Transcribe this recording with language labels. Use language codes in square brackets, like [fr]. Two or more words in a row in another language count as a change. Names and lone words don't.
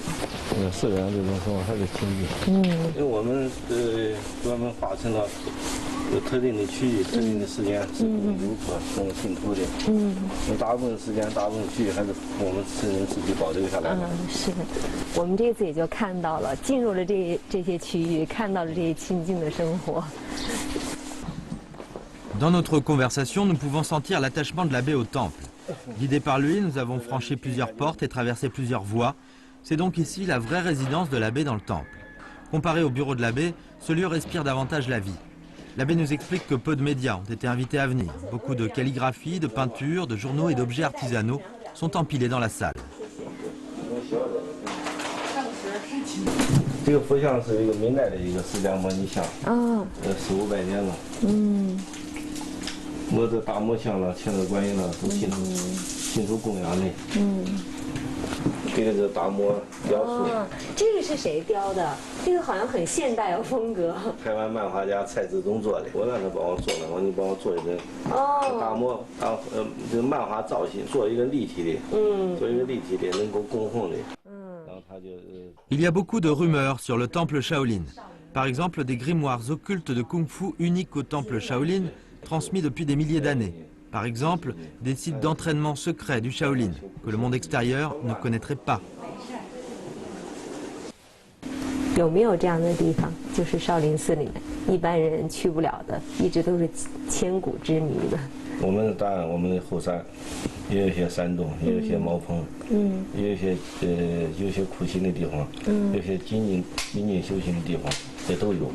[zh] 寺里面这种生活还是清静，因为我们专门划成了有特定的区域、特定的时间是供游客、供信徒的。大部分时间、大部分区域还是我们僧人自己保留下来的。是的，我们这次也就看到了，进入了这些区域，看到了这些清静的生活。 [fr] Dans notre conversation, nous pouvons sentir l'attachement de l'abbé au temple. Guidés par lui, nous avons franchi plusieurs portes et traversé plusieurs voies. C'est donc ici la vraie résidence de l'abbé dans le temple. Comparé au bureau de l'abbé, ce lieu respire davantage la vie. L'abbé nous explique que peu de médias ont été invités à venir. Beaucoup de calligraphie, de peintures, de journaux et d'objets artisanaux sont empilés dans la salle. [zh] 这个佛像是一个明代的一个释迦牟尼像，400-500年了。我的大摩像了、千手观音了，都信徒供养的。这个大摩雕塑。这个是谁雕的？这个好像很现代的风格。台湾漫画家蔡志忠做的，我让他帮我做的，我说你帮我做一个大摩，这个漫画造型，做一个立体的，做一个立体的能够供奉的。然后他就。 [fr] Il y a beaucoup de rumeurs sur le temple Shaolin. Par exemple, des grimoires occultes de kung-fu uniques au temple Shaolin, transmis depuis des milliers d'années. Par exemple, des sites d'entraînement secrets du Shaolin, que le monde extérieur ne connaîtrait pas. [zh] 有没有这样的地方，就是少林寺里面一般人去不了的，一直都是千古之谜的？我们当然，我们的后山也有一些山洞，也有一些茅棚，也有一些有些苦行的地方，有些精进修行的地方，也都有。